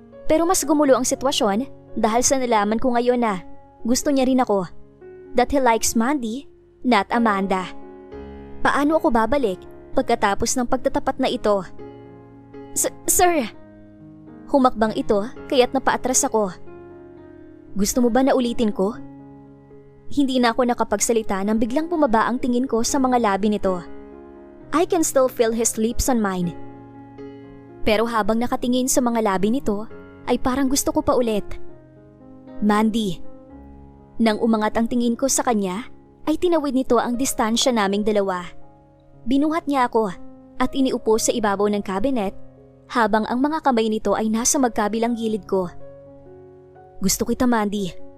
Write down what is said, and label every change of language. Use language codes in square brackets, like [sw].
[tl] Pero mas gumulo ang sitwasyon dahil sa nalaman ko ngayon na gusto niya rin ako. [en] That he likes Mandy, not Amanda. [tl] Paano ako babalik pagkatapos ng pagtatapat na ito? Sir! Humakbang ito kaya't napaatras ako. Gusto mo ba na ulitin ko? Hindi na ako nakapagsalita nang biglang bumaba ang tingin ko sa mga labi nito. [en] I can still feel his lips on mine. [tl] Pero habang nakatingin sa mga labi nito, ay parang gusto ko pa ulit. Mandy. Nang umangat ang tingin ko sa kanya, ay tinawid nito ang distansya naming dalawa. Binuhat niya ako at iniupo sa ibabaw ng cabinet habang ang mga kamay nito ay nasa magkabilang gilid ko. Gusto kita, Mandy.